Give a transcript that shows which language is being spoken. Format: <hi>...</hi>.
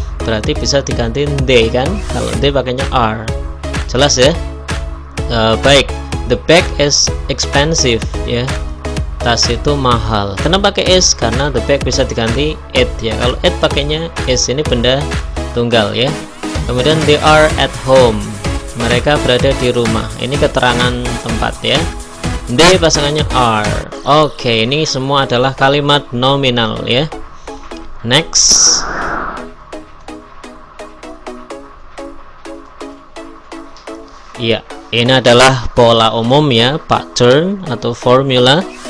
<id>Berarti bisa diganti they kan? Kalau they pakainya are. Jelas ya? Baik.</id> <en>The bag is expensive</en> <id>ya. Tas itu mahal. Kenapa pakai is? Karena the bag bisa diganti it ya. Kalau it pakainya is, ini benda tunggal ya. Kemudian</id> <en>they are at home.</en> <id>Mereka berada di rumah. Ini keterangan tempat ya. They pasangannya are. Oke, ini semua adalah kalimat nominal ya. Next. Iya, ini adalah pola umum ya, pattern atau formula.</id>